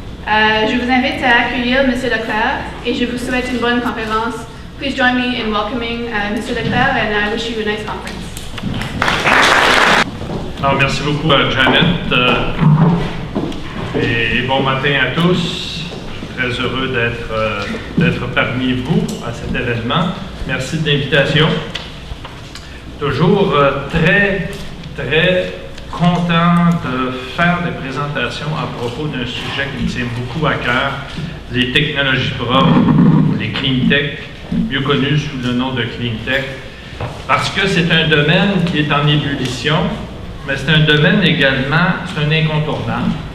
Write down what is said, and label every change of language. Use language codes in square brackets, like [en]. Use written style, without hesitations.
[fr] Je vous invite à accueillir Monsieur Leclerc et je vous souhaite une bonne conférence. [en] Please join me in welcoming Monsieur Leclerc, and I wish you a nice conference. [fr] Alors, merci beaucoup Janet et bon matin à tous. Très heureux d'être parmi vous à cet événement. Merci de l'invitation. Toujours très content de faire des présentations à propos d'un sujet qui me tient beaucoup à cœur, les technologies propres, les clean tech, mieux connu sous le nom de clean tech, parce que c'est un domaine qui est en ébullition, mais c'est un domaine également, c'est un incontournable.